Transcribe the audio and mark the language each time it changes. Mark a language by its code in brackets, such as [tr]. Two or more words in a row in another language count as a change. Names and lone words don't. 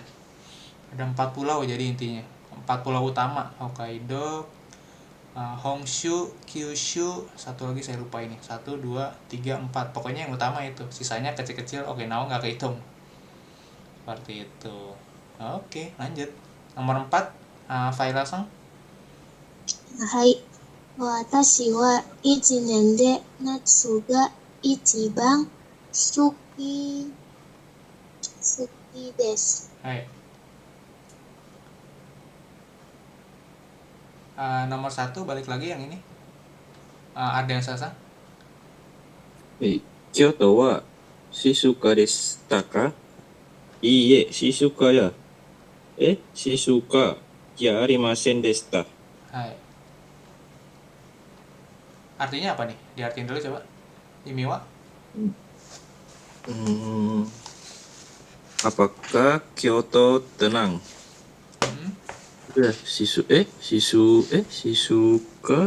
[id] Ada 4 pulau jadi intinya, 4 pulau utama, Hokkaido, Honshu, Kyushu, satu lagi saya lupa ini, 1, 2, 3, 4, pokoknya yang utama itu, sisanya kecil-kecil. Okinawa nggak kehitung, seperti itu. Oke, lanjut nomor 4, Faila-san. Hai. [ja] 私は 1年で夏が一番好きです。 Hai. [id] Nomor 1 balik lagi yang ini. Ada yang salah? [ja] 京都は静かでしたか？いいえ、静かじゃありませんでした。 [id] Hai. Artinya apa nih? Diartiin dulu coba. [ja] 意味は. [id] Apakah Kyoto tenang? Sisuka?